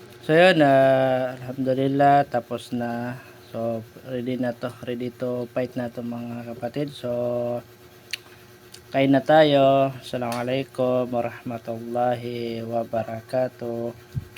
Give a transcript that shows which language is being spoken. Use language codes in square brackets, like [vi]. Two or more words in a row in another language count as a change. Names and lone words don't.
[tl] So yun, alhamdulillah tapos na. So ready na to, [en] ready to fight [tl] na to mga kapatid. So kain na tayo. [ar] السلام عليكم ورحمة الله وبركاته.